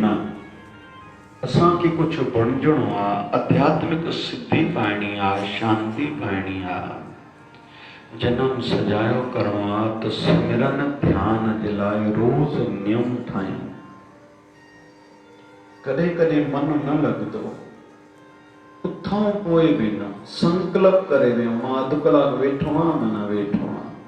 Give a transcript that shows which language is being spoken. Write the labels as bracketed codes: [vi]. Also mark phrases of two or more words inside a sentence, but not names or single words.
[sd] असांखे कुछ बणजणो आहे, आध्यात्मिक सिद्धि पाइणी आहे, शांति पाइणी आहे, जन्म सजायो करणो आहे त सिमरन ध्यान जे लाइ रोज़ नियम ठाहियूं। कॾहिं कॾहिं मन न लॻंदो, उथां पोइ बि न, संकल्प करे वियो मां अधु कलाक वेठो आहियां न वेठो आहियां।